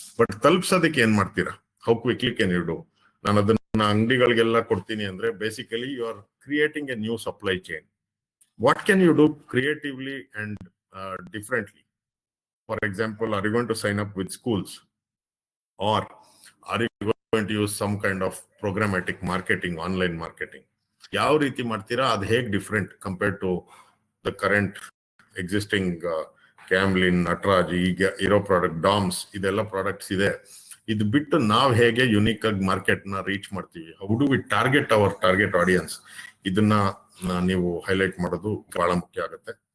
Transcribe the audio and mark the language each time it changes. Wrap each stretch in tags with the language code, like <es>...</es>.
<en>but</en> <kn>ತಲುಪ್ಸೋದಕ್ಕೆ ಏನ್ ಮಾಡ್ತೀರಾ,</kn> <en>How quickly can you do?</en> <kn>ನಾನು ಅದನ್ನ ಅಂಗಡಿಗಳಿಗೆಲ್ಲ ಕೊಡ್ತೀನಿ ಅಂದ್ರೆ</kn> <en>Basically you are creating a new supply chain. What can you do creatively and differently? For example, are you going to sign up with schools, or are you going to use some kind of programmatic marketing, online marketing?</en> <kn>ಯಾವ ರೀತಿ ಮಾಡ್ತೀರಾ, ಅದು ಹೇಗೆ</kn> <en>different compared to the current existing</en> <kn>Camlin, Nataraj, ಈಗ ಇರೋ product ಡಾಮ್ಸ್, ಇದೆಲ್ಲ products ಇದೆ. ಇದು ಬಿಟ್ಟು ನಾವು ಹೇಗೆ ಯುನಿಕ್ ಆಗಿ ಮಾರ್ಕೆಟ್ ನ ರೀಚ್ ಮಾಡ್ತೀವಿ,</kn> <en>how do we target our target audience,</en> <kn>ಇದನ್ನ ನೀವು ಹೈಲೈಟ್ ಮಾಡೋದು ಬಹಳ ಮುಖ್ಯ ಆಗುತ್ತೆ.</kn>